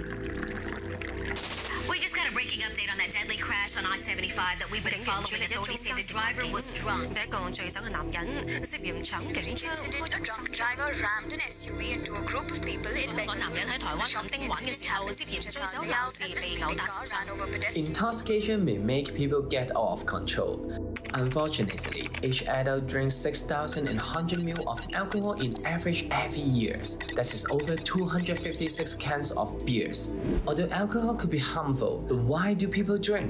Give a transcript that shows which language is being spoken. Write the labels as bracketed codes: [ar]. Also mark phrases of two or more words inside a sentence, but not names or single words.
[en] We just got a breaking update on that deadly crash on I-75 that we've been following. Authorities say the driver was drunk. [yue] 一個醉酒嘅男人涉嫌搶警車， [en] A drunk driver rammed an SUV into a group of people in Bangalore. [yue] 個男人喺台灣墾丁玩嘅時候，涉嫌醉酒鬧事被毆打受傷。 [en] Intoxication may make people get off control. Unfortunately, each adult drinks 6,100 ml of alcohol in average every year. That is over 256 cans of beers. Although alcohol could be harmful, why do people drink?